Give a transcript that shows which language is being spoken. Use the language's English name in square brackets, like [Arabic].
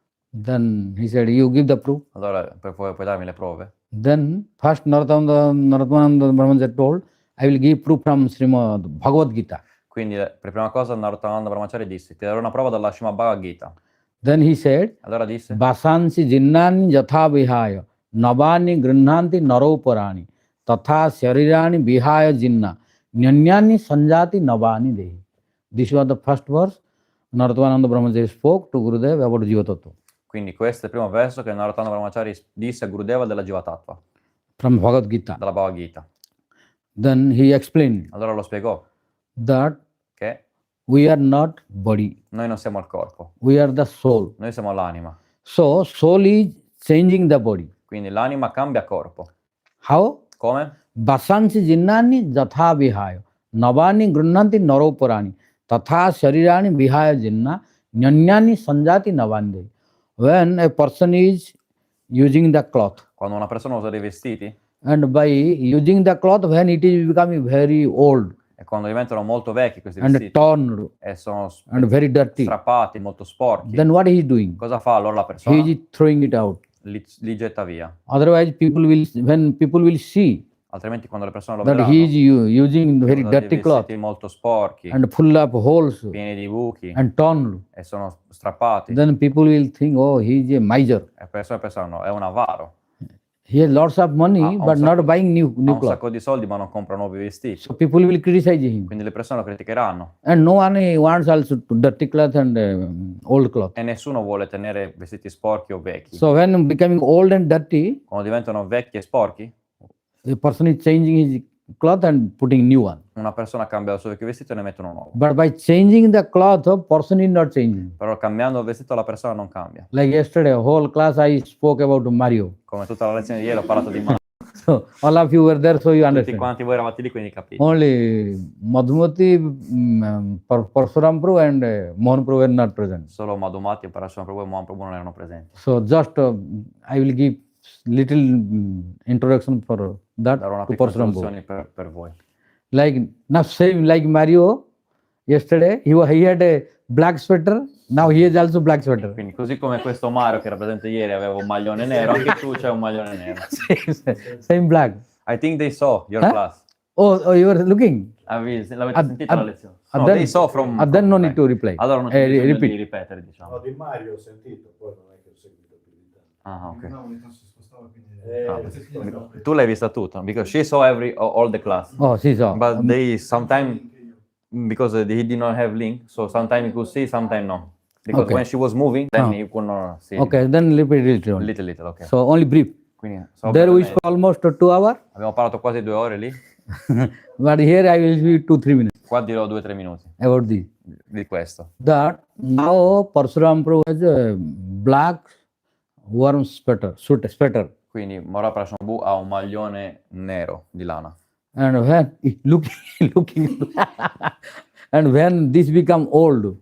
[English] Then he said, you give the proof. [Italian] Allora puoi darmi le prove? [English] Then first Narthananda Brahma told, I will give proof from Srimad Bhagavad Gita. [Italian] Quindi per prima cosa Narayana Brahmacharya disse, ti darò una prova dalla Srimad Bhagavad Gita. [English] Then he said, [Italian] Allora disse, [Sanskrit] Vasansi jinnani yatha vihaya navani grihnanti naroparani tatha sharirani vihaya jinna nyanyani sanjati navani dehi. [English] This was the first verse Narthananda Brahmacharya spoke to Gurudev about Jiva Tattva. [Italian] quindi questo è il primo verso che Narayana Brahmacharya disse a Gurudeva della Jiva Tattva, [English] From Bhagavad Gita. [Italian] dalla Bhagavad Gita. [English] Then he explained [Italian] Allora lo spiegò [English] that [Italian] che [English] we are not body, [Italian] noi non siamo il corpo, [English] we are the soul. [Italian] noi siamo l'anima. [English] So soul is changing the body. [Italian] Quindi l'anima cambia corpo. [English] How? [Italian] Come? [Sanskrit] Vasansi jinnani jatha vihaya navani grihnanti naroparani tatha sharirani vihaya jinna nyanyani sanjati navani. [English] When a person is using the cloth, [Italian] Quando una persona usa dei vestiti [English] and by using the cloth, when it is becoming very old [Italian] e quando diventano molto vecchi questi [English] and [Italian] vestiti [English] torn [Italian] e sono [English] and very dirty, [Italian] strappati, molto sporchi, [English] then what he is doing? [Italian] cosa fa allora la persona? [English] He is throwing it out. [Italian] Li getta via. [English] Otherwise, when people will see [Italian] Altrimenti quando le persone lo [English] that [Italian] vedranno, [English] he is using very [Italian] usano dei [English] dirty cloth [Italian] vestiti molto sporchi, [English] and full of holes [Italian] pieni di buchi [English] and torn, [Italian] e sono strappati, [English] then people will think, oh, he is a miser. [Italian] e le persone pensano è un avaro, [English] He has lots of money, [Italian] Ha un [English] but [Italian] sacco- [English] not buying new [Italian] ha un [English] clothes. [Italian] sacco di soldi ma non compra nuovi vestiti. [English] So people will criticize him. [Italian] Quindi le persone lo criticheranno [English] And no one wants also to dirty cloth and old cloth. [Italian] e nessuno vuole tenere vestiti sporchi o vecchi. [English] So when becoming old and dirty, [Italian] Quando diventano vecchi e sporchi, [English] the person is changing his cloth and putting new one. [Italian] una persona cambia il suo vecchio vestito e ne mette uno nuovo. [English] But by changing the cloth, a person is not changing. [Italian] Però cambiando il vestito la persona non cambia. [English] Like yesterday, whole class I spoke about Mario. [Italian] Come tutta la lezione di ieri ho parlato di Mario. [English] So all of you were there, so you [Italian] Tutti [English] understand. [Italian] quanti voi eravate lì, quindi capite. [English] Only Madhumati, Parsuram Prabhu and Mohan Prabhu were not present. [Italian] Solo Madhumati, Parashurama Prabhu e Mohan Prabhu non erano presenti. [English] So just I will give little introduction for that [Italian] Darò una [English] to [Italian] piccola [English] Parsuram Prabhu. [Italian] introduzione per voi. [English] Like now same like Mario, yesterday he had a black sweater. Now he has also black sweater. [Italian] Quindi così come questo Mario che era presente ieri aveva un maglione nero, anche tu c'hai un maglione nero. [English] Same black. I think they saw your Huh? class. Oh, you were looking. [Italian] L'avete Ad- sentita la ad- lezione? [English] and No, then- they saw from... and then no from- need to reply. [Italian] Allora non c'è bisogno [English] repeat. [Italian] di ripetere, No, diciamo. di Mario ho sentito, poi non è che ho seguito più di tanto. Ah, ok. No, ogni tanto si spostava, quindi... Tu l'hai vista tutta, [English] because she saw all the class. Oh, she saw. But they sometimes, because he did not have link, so sometimes he could see, sometimes no. Because Okay. when she was moving, then Ah. he could not see. Okay, then repeat it only. Little, ok. So only brief. [Italian] Quindi, [English] so There we [Italian] brevemente, [English] spoke almost 2 hours, [Italian] abbiamo parlato quasi 2 ore lì, [English] but here I will speak 2-3 minutes [Italian] qua dirò 2 o 3 minuti [English] about this. [Italian] di questo. [English] That now Parsuram Prabhu has a black worm sweater. [Italian] Quindi Maharaja Prashambhu ha un maglione nero di lana. [English] And when looking, and when this become old,